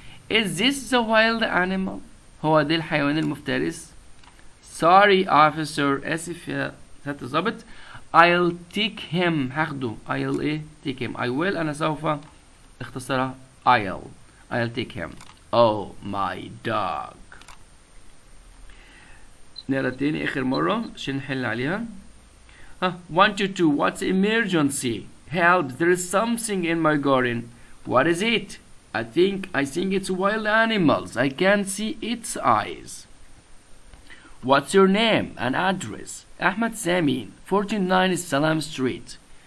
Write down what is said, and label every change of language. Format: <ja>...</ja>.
<en>Is this the wild animal?</en> <ar>هو ده الحيوان المفترس.</ar> <en>Sorry officer.</en> <ar>آسف يا سيادة الضابط.</ar> <en>I'll take him.</en> <ar>هاخده.</ar> <en>I'll</en> <ar>إيه</ar> <en>take him. I will</en> <ar>أنا سوف اختصرها</ar> <en>I'll take him. Oh my dog.</en> <ar>نقرا تاني آخر مرة عشان نحل عليها.</ar> <en>1 to 2. What's emergency? Help, there is something in my garden. What is it? I think it's wild animals. I can't see its eyes. What's your name and address? Ahmed Sami, 49 Salam Street.</en>